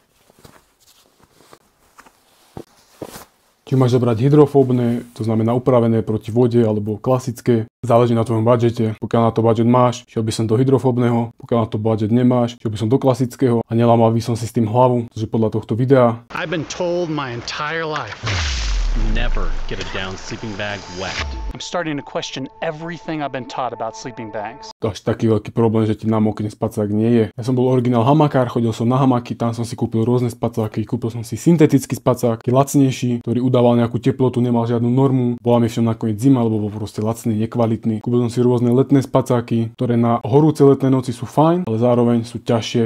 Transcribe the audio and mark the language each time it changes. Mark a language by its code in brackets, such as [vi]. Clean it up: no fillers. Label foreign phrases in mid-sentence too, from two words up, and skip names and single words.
[sk] Či máš zobrať hydrofóbne, to znamená upravené proti vode, alebo klasické, záleží na tvojom budžete. Pokiaľ na to budžet máš, šiel by som do hydrofóbneho, pokiaľ na to budžet nemáš, šiel by som do klasického a nelamal by som si s tým hlavu, pretože podľa tohto videa [en] I've been told my entire life, never get a down sleeping bag wet. I'm starting to question everything I've been taught about sleeping bags. [sk] to až taký veľký problém, že ti namokne spacák nie je. Ja som bol originál hamakár, chodil som na hamaky, tam som si kúpil rôzne spacáky, kúpil som si syntetický spacák, lacnejší, ktorý udával nejakú teplotu, nemal žiadnu normu. Bola mi v ňom nakoniec zima, lebo bol proste lacný, nekvalitný. Kúpil som si rôzne letné spacáky, ktoré na horúce letné noci sú fajn, ale zároveň sú ťažšie.